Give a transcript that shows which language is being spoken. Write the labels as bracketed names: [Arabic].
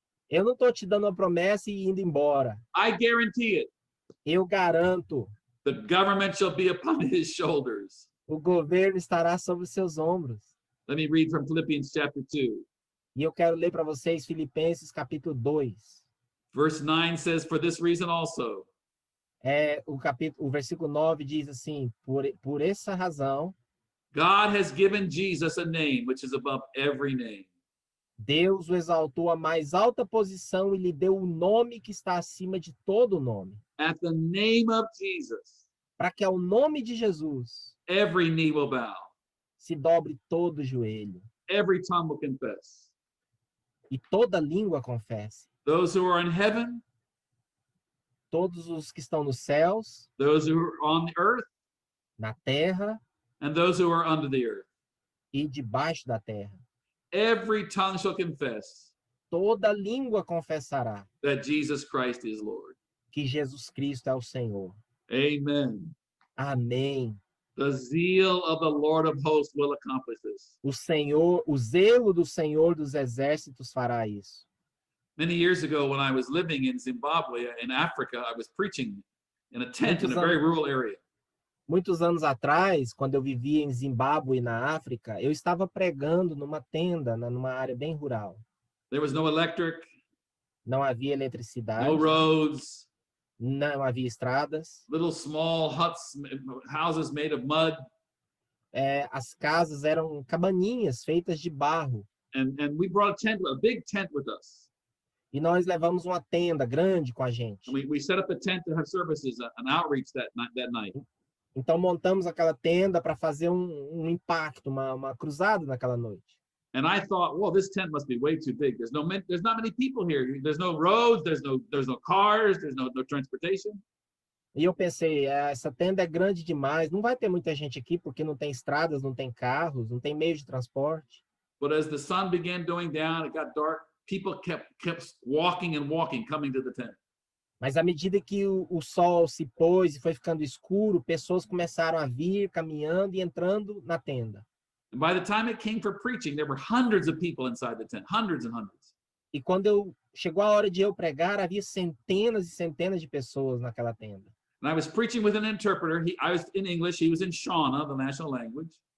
[Portuguese] Eu não estou te dando uma promessa e indo embora. [English] I guarantee it. [Portuguese] Eu garanto. [English] The government shall be upon his shoulders. [Portuguese] O governo estará sobre os seus ombros. [English] Let me read from Philippians chapter 2. [Portuguese] E eu quero ler para vocês Filipenses capítulo 2. [English] Verse 9 says, for this reason also, [Portuguese] O versículo 9 diz assim, por essa razão, [English] God has given Jesus a name which is above every name. [Portuguese] Deus o exaltou à mais alta posição e lhe deu o nome que está acima de todo nome. [English] At the name of Jesus, [Portuguese] Para que ao nome de Jesus [English] every knee will bow, [Portuguese] se dobre todo joelho [English] every tongue will confess. [Portuguese] e toda língua confesse. [English] Those who are in heaven, [Portuguese] Todos os que estão nos céus, [English] those who are on the earth, [Portuguese] na terra [English] and those who are under the earth. [Portuguese] e debaixo da terra. [English] Every tongue shall confess [Portuguese] Toda língua confessará [English] that Jesus Christ is Lord. [Portuguese] que Jesus Cristo é o Senhor. [English] Amen. [Portuguese] Amém. [English] The zeal of the Lord of hosts will accomplish this. [Portuguese] O zelo do Senhor dos exércitos fará isso. [English] Many years ago, when I was living in Zimbabwe, in Africa, I was preaching in a tent in a very rural area. [Portuguese] Muitos anos atrás, quando eu vivia em Zimbábue, na África, eu estava pregando numa tenda, numa área bem rural. [English] There was no electric, [Portuguese] Não havia eletricidade, [English] no roads, [Portuguese] não havia estradas. [English] little small huts, houses made of mud. [Portuguese] As casas eram cabaninhas feitas de barro. [English] And we brought a big tent with us. [Portuguese] E nós levamos uma tenda grande com a gente. [English] And we set up a tent to have services, an outreach that night. [Portuguese] Então montamos aquela tenda para fazer um impacto, uma cruzada naquela noite. [English] And I thought, well, this tent must be way too big. There's not many people here. There's no roads. There's no cars. There's no transportation. [Portuguese] E eu pensei, essa tenda é grande demais, não vai ter muita gente aqui porque não tem estradas, não tem carros, não tem meio de transporte. [English] But as the sun began going down, it got dark. People kept walking and walking, coming to the tent. [Portuguese] Mas à medida que o sol se pôs e foi ficando escuro, pessoas começaram a vir caminhando e entrando na tenda. [English] And by the time it came for preaching, there were hundreds of people inside the tent, hundreds and hundreds. [Portuguese] E quando chegou a hora de eu pregar, havia centenas e centenas de pessoas naquela tenda. [English] And I was preaching with an interpreter. I was in English. He was in Shona, the national language.